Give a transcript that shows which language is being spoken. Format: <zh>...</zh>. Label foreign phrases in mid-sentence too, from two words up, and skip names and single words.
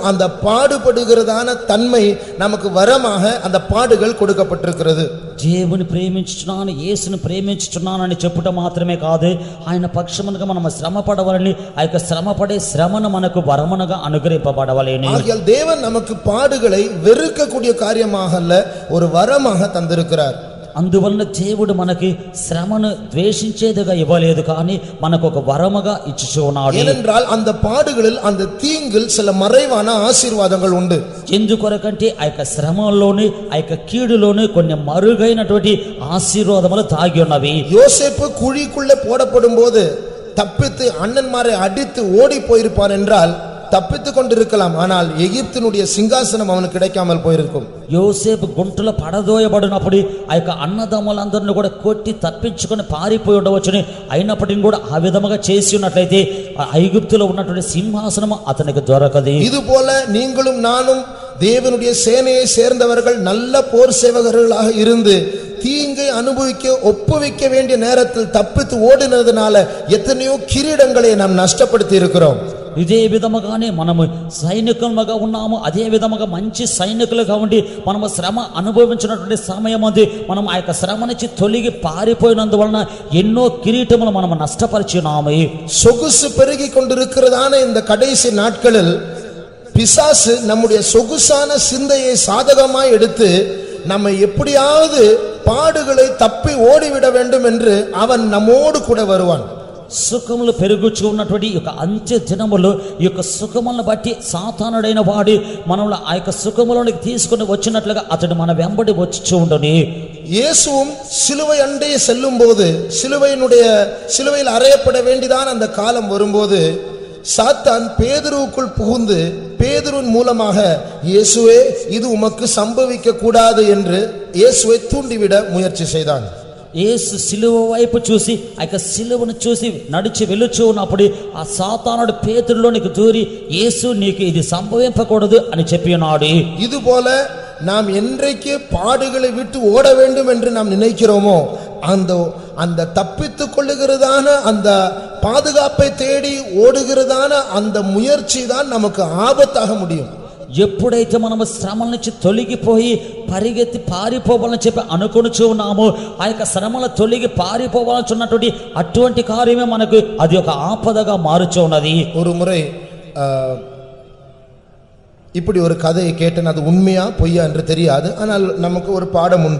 <ta>அந்த பாடுபடுகிறதான தன்மை நமக்கு வரமாக அந்த பாடுகள் கொடுக்கப்பட்டிருக்கிறது.</ta> <te>దేవుని ప్రేమించుచున్నాను, యేసుని ప్రేమించుచున్నాను అని చెప్పుట మాత్రమే కాదు, ఆయన పక్షమునగా మనం శ్రమ పడవాలని, ఆ యొక్క శ్రమ పడే శ్రమను మనకు వరమునగా అనుగ్రహింపబడవలేను.</te> <ta>ஆகையால் தேவன் நமக்கு பாடுகளை வெறுக்கக்கூடிய காரியமாக அல்ல, ஒரு வரமாக தந்திருக்கிறார்.</ta> <te>అందువలన దేవుడు మనకి శ్రమను ద్వేషించేదిగా ఇవ్వలేదు, కానీ మనకు ఒక వరముగా ఇచ్చుచూ ఉన్నాడు.</te> <ta>ஏனென்றால் அந்த பாடுகளில், அந்த தீங்கில் சில மறைவான ஆசీర్వాதங்கள் உண்டு.</ta> <te>ఎందుకొరకంటే ఆ యొక్క శ్రమలోని, ఆ యొక్క కీడులోని కొన్ని మరుగైనటువంటి ఆశీర్వాదములు దాగి ఉన్నవి.</te> <ta>யோசேப்பு குழிக்குள்ளே போடப்படும் போது தப்பித்து அண்ணன்மாரை அடித்து ஓடி போயிருப்பான் என்றால் தப்பித்து கொண்டிருக்கலாம், ஆனால் எகிப்தினுடைய சிங்காசனம் அவனுக்கு கிடைக்காமல் போயிருக்கும்.</ta> <te>యోసేపు గుంటలో పడదోయబడినప్పుడు ఆ యొక్క అన్నదమ్ములందరినీ కూడా కొట్టి తప్పించుకొని పారిపోయి ఉండవచ్చుని, అయినప్పటికీ కూడా ఆ విధముగా చేసి ఉన్నట్లయితే ఐగుప్తులో ఉన్నటువంటి సింహాసనం అతనికి దొరకదు.</te> <ta>இது போல நீங்களும் நானும் தேவனுடைய சேனையை சேர்ந்தவர்கள் நல்ல போர் சேவகர்களாக இருந்து தீங்கை அனுபவிக்க ஒப்புவிக்க வேண்டிய நேரத்தில் தப்பித்து ஓடினதுனால எத்தனையோ கிரீடங்களை நாம் நஷ்டப்படுத்தி இருக்கிறோம்.</ta> <te>ఇదే విధముగానే మనము సైనికులుగా ఉన్నాము, అదే విధముగా మంచి సైనికులుగా ఉండి మనము శ్రమ అనుభవించినటువంటి సమయం అది మనం ఆ యొక్క శ్రమ నుంచి తొలగి పారిపోయినందువలన ఎన్నో కిరీటములు మనము నష్టపరిచినాము.</te> <ta>சொகுசு பெருகி கொண்டிருக்கிறதான இந்த கடைசி நாட்களில் பிசாசு நம்முடைய சொகுசான சிந்தையை சாதகமாய் எடுத்து நம்மை எப்படியாவது பாடுகளை தப்பி ஓடிவிட வேண்டும் என்று அவன் நம்மோடு கூட வருவான்.</ta> <te>సుఖములు పెరుగుచూ ఉన్నటువంటి ఈ యొక్క అంత్య దినములు, ఈ యొక్క సుఖములను బట్టి సాతానుడైన వాడు మనల్ని ఆ యొక్క సుఖములోనికి తీసుకుని వచ్చినట్లుగా అతడు మన వెంబడి వచ్చి ఉండును.</te> <ta>இயேசுவும் சிலுவை அண்டே செல்லும் போது, சிலுவையில் அறையப்பட வேண்டியதான அந்த காலம் வரும்போது சாத்தான் பேதுருவுக்குள் புகுந்து பேதுருவின் மூலமாக இயேசுவே இது உமக்கு சம்பவிக்க கூடாது என்று இயேசுவை தூண்டிவிட முயற்சி செய்தான்.</ta> <te>యేసు సిలువ వైపు చూసి ఆ యొక్క సిలువను చూసి నడిచి వెళ్ళుచూ ఉన్నప్పుడు ఆ సాతానుడు పేతురులోనికి దూరి యేసు నీకు ఇది సంభవింపకూడదు అని చెప్పి ఉన్నాడు.</te> <ta>இது போல நாம் என்றைக்கு பாடுகளை விட்டு ஓட வேண்டும் என்று நாம் நினைக்கிறோமோ அந்த தப்பித்துக் கொள்ளுகிறதான அந்த பாதுகாப்பை தேடி ஓடுகிறதான அந்த முயற்சி தான் நமக்கு ஆபத்தாக முடியும்.</ta> <te>ఎప్పుడైతే మనము శ్రమల నుంచి తొలగిపోయి పరిగెత్తి పారిపోవాలని చెప్పి అనుకొనుచూ ఉన్నామో, ఆ యొక్క శ్రమల తొలగి పారిపోవాలని ఉన్నటువంటి అటువంటి కార్యమే మనకు అది ఒక ఆపదగా మారుచూ ఉన్నది.</te> <ta>ஒரு முறை இப்படி ஒரு கதையை கேட்டேன், அது உண்மையா பொய்யா என்று தெரியாது, ஆனால் நமக்கு ஒரு பாடம் உண்டு.</ta>